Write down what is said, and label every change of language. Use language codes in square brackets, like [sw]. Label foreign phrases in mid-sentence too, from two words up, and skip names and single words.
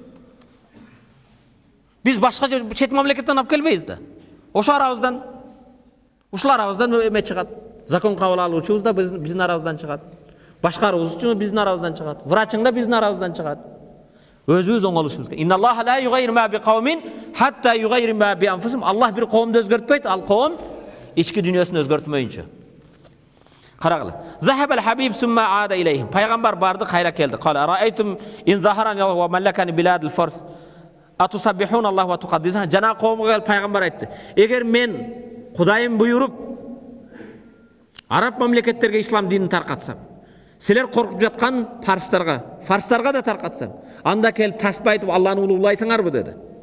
[ky] Биз башка чет мамлекеттен алып келбейбиз да. Ошо арабыздан, ушул арабыздан эме чыгат. Закон кабыл алуучубуз да биздин арабыздан чыгат. Башкаруучу биздин арабыздан чыгат. Врачың да биздин арабыздан чыгат. Өзүбүз оңолушубуз керек. [ar] إن الله لا يغير ما بقوم حتى يغيروا ما بأنفسهم. [ky] Аллах бир коомду өзгөртпөйт, ал коом ички дүйнөсүн өзгөртмөйүнчө. Карагыла. [ar] ذهب الحبيب ثم عاد إليهم. [ky] Пайгамбар барды, кайра келди. [ar] قال أرأيتم إن أظهرني وملكني بلاد فارس أتسبحون الله وتقدسون. [ky] Жана коомго пайгамбар айтты. Эгер мен Кудайым буйруп араб мамлекеттерге ислам динин таркатсам, силер коркуп жаткан фарстарга да таркатсам, анда келип таспа айтып Алланы улуулайсыңарбы деди.